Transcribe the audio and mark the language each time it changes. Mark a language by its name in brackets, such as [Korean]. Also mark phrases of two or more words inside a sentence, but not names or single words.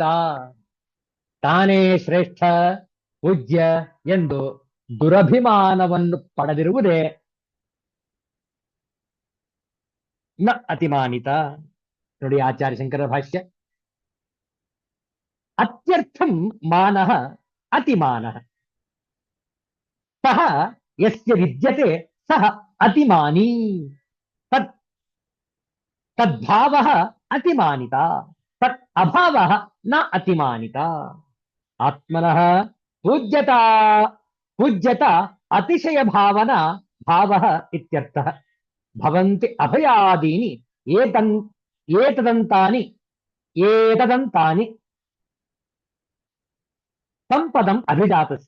[Kannada] ತಾನೇ ಶ್ರೇಷ್ಠ ಪೂಜ್ಯ ಎಂದು ದುರಭಿಮಾನವನ್ನು ಪಡೆದಿರುವುದೇ [Sanskrit] ನ ಅತಿಮಾನಿತ. ನೋಡಿ ಆಚಾರ್ಯ ಶಂಕರ ಭಾಷ್ಯ, ಅತ್ಯರ್ಥಂ ಮಾನಃ ಅತಿಮಾನಃ, ಸಹ ಯಸ್ಯ ವಿದ್ಯತೆ ಸಹ ಅತಿಮಾನಿ, ತತ್ ತದ್ಭಾವಃ ಅತಿಮಾನಿತ, ತತ್ ಅಭಾವಃ ನ ಅತಿಮಾನಿತ. ಆತ್ಮನಃ ಪೂಜ್ಯತಾ ಪೂಜ್ಯತ ಅತಿಶಯ ಭಾವನ ಭಾವಃ ಇತ್ಯರ್ಥಃ. ಭವಂತಿ ಅಭಯಾದೀನಿ ಏತನ್ ಏತದಂತಾನಿ ಏತದಂತಾನಿ ಸಂಪದಂ ಅಭಿಜಾತಸ್ಯ.